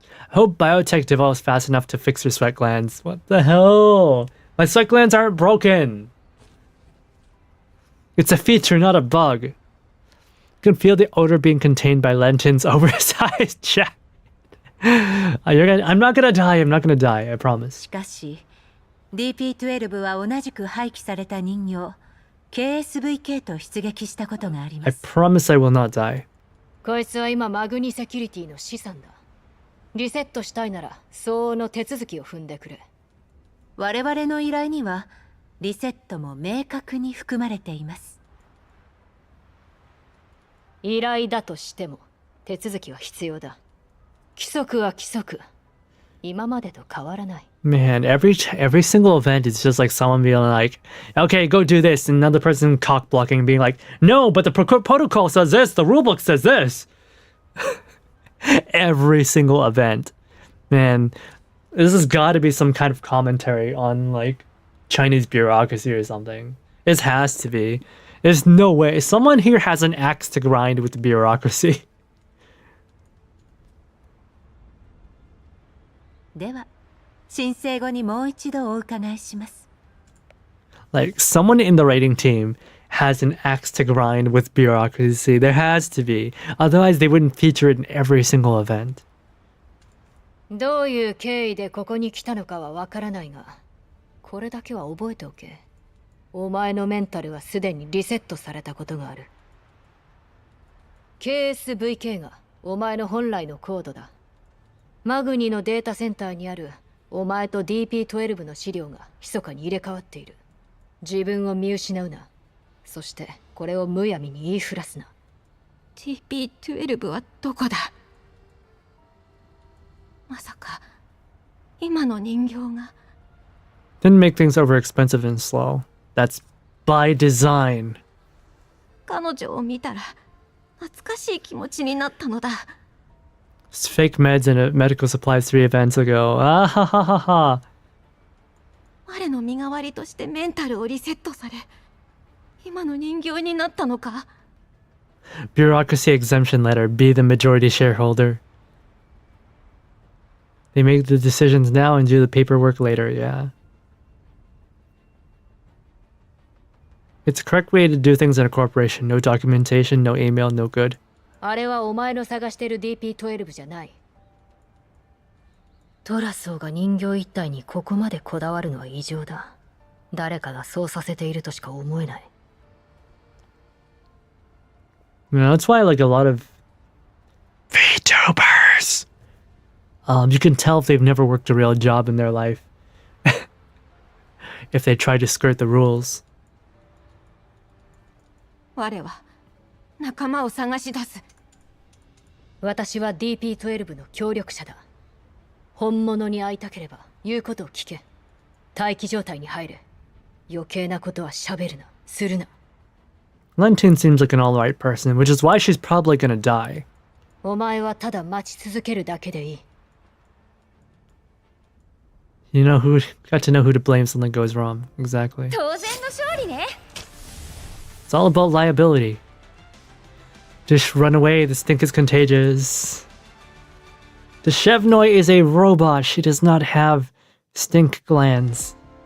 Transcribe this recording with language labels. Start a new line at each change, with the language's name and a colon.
English: I hope biotech develops fast enough to fix your sweat glands. What the hell? My sweat glands aren't broken. It's a feature, not a bug. You can feel the odor being contained by Lenton's oversized jacket. I'm not gonna die, I promise.
Japanese: しかし DP12 は同じく廃棄された人形 KSVK と出撃したことがありま
English: I
Japanese: す。
English: promise I will not die.
Japanese: こいつは今マグニセキュリティの資産だ。リセットしたいなら相応の手続きを踏んでくれ。我々の依頼にはリセットも明確に含まれています。依頼だとしても手続きは必要だ。規則は規則。今までと変わらない。
English: Man, every single event is just like someone being like, okay, go do this, and another person cock blocking, being like, no, but the protocol says this, the rulebook says this. Every single event. Man, this has got to be some kind of commentary on like Chinese bureaucracy or something. It has to be. There's no way. Someone here has an axe to grind with the bureaucracy.
Japanese: では申請後にもう一度お伺いします。
English: Like, someone in the rating team has an axe to grind with bureaucracy. There has to be. Otherwise, they wouldn't feature it in every single event.
Japanese: どういう経緯でここに来たのかはわからないが、これだけは覚えておけ。お前のメンタルはすでにリセットされたことがある。KSVK がお前の本来のコードだ。マグニのデータセンターにあるお前と DP12 の資料が密かに入れ替わっている。自分を見失うな。そしてこれをむやみに言いふらすな。 TP12 はどこだ。まさか今の人形が。
English: Didn't make things over expensive and slow. That's by design.
Japanese: 彼女を見たら懐かしい気持ちになったのだ。
English: It's fake meds and medical supplies 3 events ago. Ah ha ha ha ha.
Japanese: 我の身代わりとしてメンタルをリセットされ、今の人形になったのか。
English: Bureaucracy exemption letter. Be the majority shareholder. They make the decisions now and do the paperwork later. Yeah. It's the correct way to do things in a corporation. No documentation, no email, no good.
Japanese: あれはお前の探してる DP12 じゃない。トラソーが人形一体にここまでこだわるのは異常だ。誰かがそうさせているとしか思えない。
English: You know, that's why like a lot of Vtubers, you can tell if they've never worked a real job in their life. If they try to skirt the rules.
Japanese: 我は仲間を探し出す。私は DP12 の協力者だ。本物に会いたければ言うことを聞け。待機状態に入れ。余計なことは喋るな、するな。
English: Lentune seems like an alright person, which is why she's probably gonna die.
Japanese: お前はただ待ち続けるだけでいい。
English: You know who got to know who to blame if something goes wrong. Exactly.
Japanese: 当然の勝利ね。
English: It's all about liability. Just run away, the stink is contagious. The Chevnoy is a robot. She does not have stink glands.